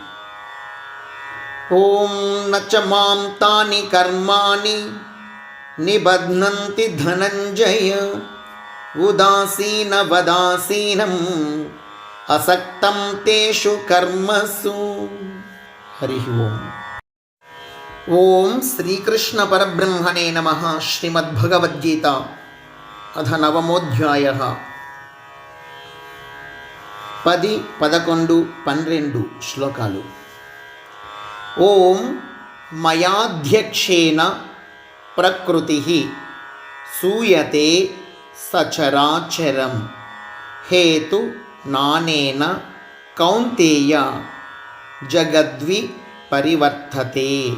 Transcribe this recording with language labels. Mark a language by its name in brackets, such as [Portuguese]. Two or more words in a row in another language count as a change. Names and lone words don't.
[Sanskrit] ॐ न च मां तानि कर्माणि निबध्नन्ति धनञ्जय उदासीन वदासीनम् असक्तं तेषु कर्मसु। हरि ओम्। ఓం శ్రీకృష్ణ పరబ్రహ్మణే నమః. శ్రీమద్భగవద్గీత అథ నవమోధ్యాయః. [Telugu] 10, 11, 12 శ్లోకాలు. [Sanskrit] ఓం మయాధ్యక్షేన ప్రకృతిః సూయతే సచరాచరం హేతు నానేన కౌంతేయ జగద్వి పరివర్తతే.